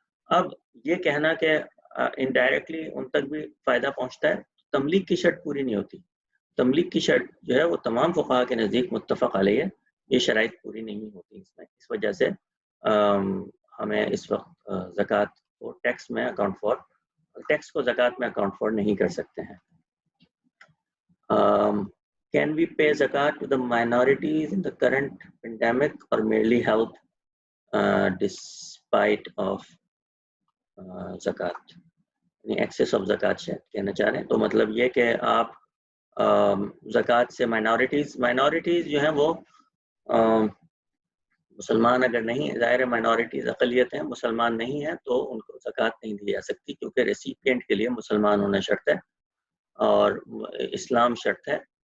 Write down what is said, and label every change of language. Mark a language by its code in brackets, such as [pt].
[hi] अब ये कहना कि इनडायरेक्टली उन तक भी फ़ायदा पहुँचता है, तमलीक की शर्त पूरी नहीं होती. तमलीक की शर्त जो है वो तमाम फ़ुक़हा के नज़दीक मुत्तफ़क़ अलैह है, ये शराइत पूरी नहीं होती इसमें. इस वजह से हमें इस वक्त ज़कात को टैक्स को ज़कात में अकाउंट फॉर नहीं कर सकते हैं. [en] Can we pay zakat to the minorities in the current pandemic or merely help despite of zakat? [hi] Access of ज़कात शायद कहना चाह रहे हैं. तो मतलब ये कि आप ज़कात से माइनॉरिटीज़ जो हैं वो मुसलमान अगर नहीं, ज़ाहिर है माइनॉरिटीज़ अक़लियत हैं, मुसलमान नहीं है, तो उनको ज़कात नहीं दी जा सकती, क्योंकि रेसिपिएंट के लिए मुसलमान होना शर्त है और इस्लाम शर्त है.